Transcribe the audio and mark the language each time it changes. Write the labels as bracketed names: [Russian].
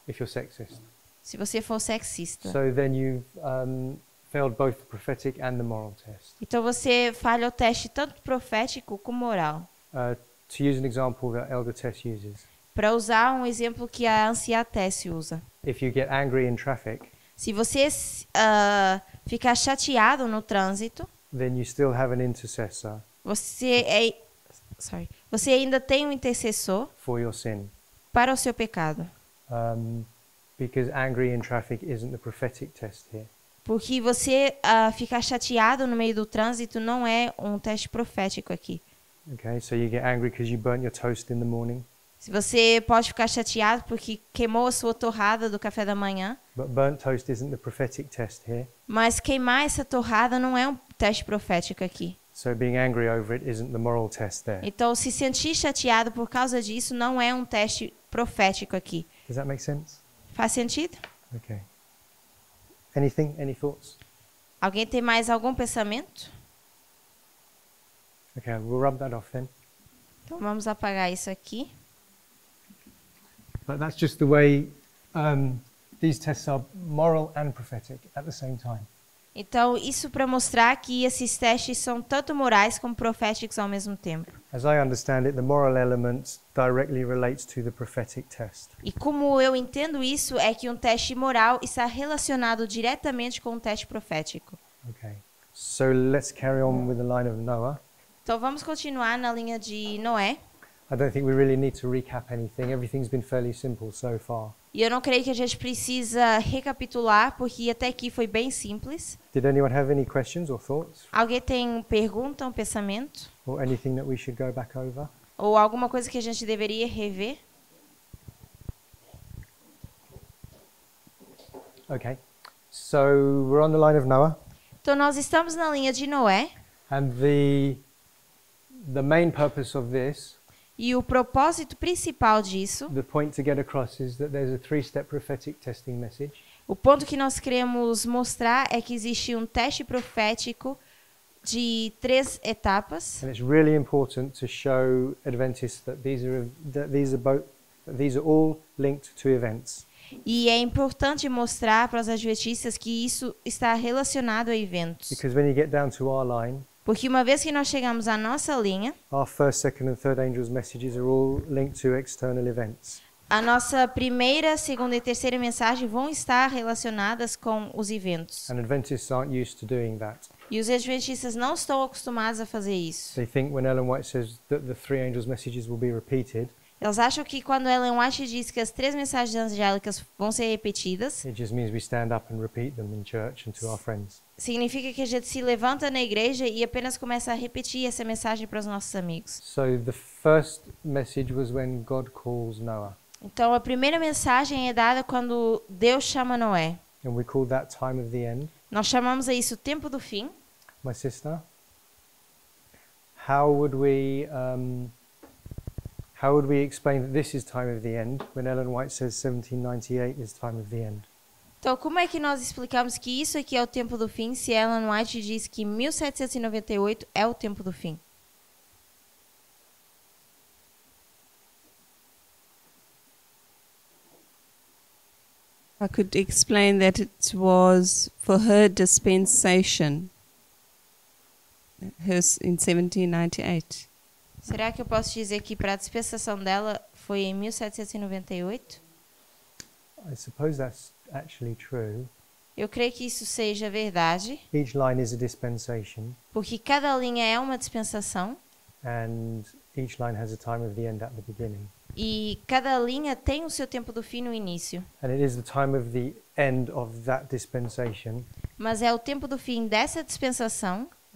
[English] If you're sexist, [Portuguese] Se você for sexista. [English] so then you've failed both the prophetic and the moral test. [Portuguese] Então você falha o teste tanto profético como moral. [English] To use an example that Elder Tess uses, [Portuguese] Para usar um exemplo que a anciã Tess usa. [English] if you get angry in traffic, [Portuguese] Se você ficar chateado no trânsito, [English] then you still have an intercessor [Portuguese] você ainda tem um intercessor [English] for your sin. [Portuguese] para o seu pecado. [English] Because angry in traffic isn't the prophetic test here. [Portuguese] Porque você ficar chateado no meio do trânsito não é um teste profético aqui. [English] Okay, so you get angry because you burnt your toast in the morning, [Portuguese] Se você pode ficar chateado porque queimou a sua torrada do café da manhã, [English] but burnt toast isn't the prophetic test here. [Portuguese] mas queimar essa torrada não é um teste profético aqui. [English] So being angry over it isn't the moral test there. [Portuguese] Então, se sentir chateado por causa disso não é um teste profético aqui. [English] Does that make sense? [Portuguese] Faz sentido? [English] Okay. Anything? Any thoughts? [Portuguese] Alguém tem mais algum pensamento? [English] Okay, we'll rub that off then. [Portuguese] Então, vamos apagar isso aqui. [English] But that's just the way these tests are moral and prophetic at the same time. [Portuguese] Então, isso para mostrar que esses testes são tanto morais como proféticos ao mesmo tempo. [English] As I understand it, the moral element directly relates to the prophetic test. [Portuguese] E como eu entendo isso, é que um teste moral está relacionado diretamente com um teste profético. [English] Okay. So let's carry on with the line of Noah. [Portuguese] Então vamos continuar na linha de Noé. [English] I don't think we really need to recap anything. Everything's been fairly simple so far. [Portuguese] E eu não creio que a gente precisa recapitular, porque até aqui foi bem simples. [English] Did anyone have any questions or thoughts? [Portuguese] Alguém tem pergunta, um pensamento? [English] Or anything that we should go back over? [Portuguese] Ou alguma coisa que a gente deveria rever? [English] Okay. So we're on the line of Noah. [Portuguese] Então nós estamos na linha de Noé. [English] And the main purpose of this, [Portuguese] E o propósito principal disso, [English] the point to get across, is that there's a three-step prophetic testing message. [Portuguese] o ponto que nós queremos mostrar é que existe um teste profético de 3 etapas. [English] And it's really important to show Adventists that these are all linked to events. [Portuguese] E é importante mostrar para os adventistas que isso está relacionado a eventos. [English] Because when you get down to our line, [Portuguese] Porque uma vez que nós chegamos à nossa linha, [English] our first, second and third angels' messages are all linked to external events. [Portuguese] a nossa primeira, segunda e terceira mensagem vão estar relacionadas com os eventos. [English] And Adventists aren't used to doing that. [Portuguese] E os adventistas não estão acostumados a fazer isso. [English] They think when Ellen White says that the three angels' messages will be repeated, [Portuguese] Eles acham que quando Ellen White diz que as 3 mensagens angélicas vão ser repetidas, [English] it just means we stand up and repeat them in church and to our friends. [Portuguese] significa que a gente se levanta na igreja e apenas começa a repetir essa mensagem para os nossos amigos. [English] So the first message was when God calls Noah. [Portuguese] Então, a primeira mensagem é dada quando Deus chama Noé. [English] And we call that time of the end. [Portuguese] Nós chamamos a isso o tempo do fim. [English] My sister, how would we explain that this is time of the end when Ellen White says 1798 is time of the end? [Portuguese] Então, como é que nós explicamos que isso aqui é o tempo do fim se Ellen White diz que 1798 é o tempo do fim? [English] I could explain that it was for her dispensation, hers in 1798. [Portuguese] Será que eu posso dizer que para a dispensação dela foi em 1798? [English] I suppose that's actually true. [Portuguese] Eu creio que isso seja verdade, [English] Each line is a dispensation, [Portuguese] porque cada linha é uma dispensação [English] and each line has a time of the end at the beginning. [Portuguese] e cada linha tem o seu tempo do fim no início. [English] And it is the time of the end of that dispensation [Portuguese] Mas é o tempo do fim dessa dispensação.